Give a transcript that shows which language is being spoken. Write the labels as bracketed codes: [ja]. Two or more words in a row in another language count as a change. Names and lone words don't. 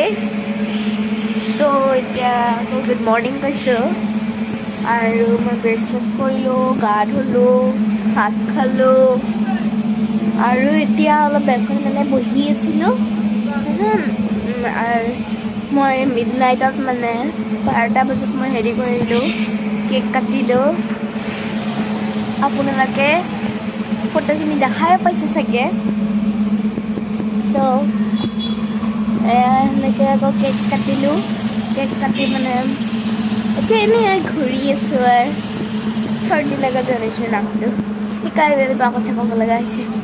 [as] সো এতিয়া [en] good morning [as] কৈছো. আৰু মই breakfast কৰিলো, গা ধুলো, ভাত খালো. আৰু এতিয়া ওলাই balcony মানে বহি আছিলো. আৰু মই [en] midnight of [as] mane 12টা বজত মই হেৰি কৰিলো কেক কাটিলো আপোনালোকে ফটোখিনি দেখাই পাইছে চাগে সো এনেকে আকৌ কেক কাটিলো কেক কাটি মানে এতিয়া এনেই ঘূৰি আছো আৰু চৰ্দি লগা জনাইছো নামটো সেইকাৰণে আকৌ চাব লগা হৈছে